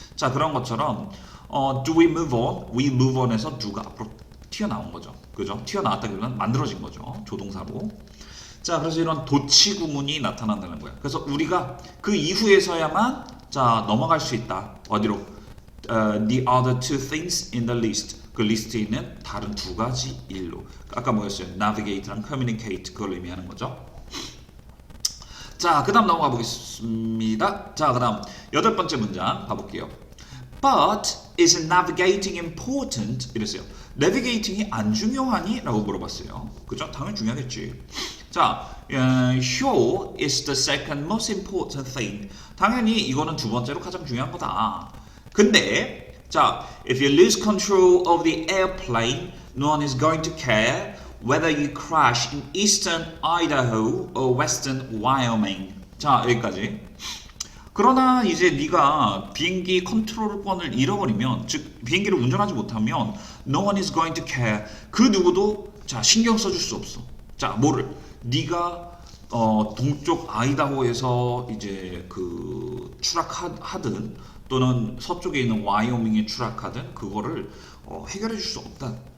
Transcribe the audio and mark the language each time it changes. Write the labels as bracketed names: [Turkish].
[English] 자, [Korean] 그런 것처럼 [English] do we move on? we move on [Korean] 에서 do가 앞으로 튀어나온 거죠. 그죠? 튀어나왔다기보다는 만들어진 거죠. 조동사로. 자, 그래서 이런 도치 구문이 나타난다는 거예요. 그래서 우리가 그 이후에서야만 자, 넘어갈 수 있다. 어디로? [English] The other two things in the list. [Korean] 그 리스트에 있는 다른 두 가지 일로. 아까 뭐였어요? navigate랑 communicate 그걸 의미하는 거죠. 자, 그 다음 넘어가 보겠습니다. 자, 그 다음 여덟 번째 문장 봐볼게요. [English] But is navigating important? [Korean] 이랬어요. navigating이 안 중요하니? 라고 물어봤어요. 그죠? 당연히 중요하겠지. [English] 자, sure is the second most important thing. [Korean] 당연히 이거는 두 번째로 가장 중요한 거다. [English] 근데 자, if you lose control of the airplane, no one is going to care whether you crash in eastern Idaho or western Wyoming. [Korean] 자, 여기까지. 그러나 이제 네가 비행기 컨트롤권을 잃어버리면, 즉 비행기를 운전하지 못하면 [English] no one is going to care. [Korean] 그 누구도 자 신경 써줄 수 없어. 자, 뭐를? 네가 동쪽 아이다호에서 이제 그 추락하든 또는 서쪽에 있는 와이오밍에 추락하든 그거를 해결해 줄 수 없다.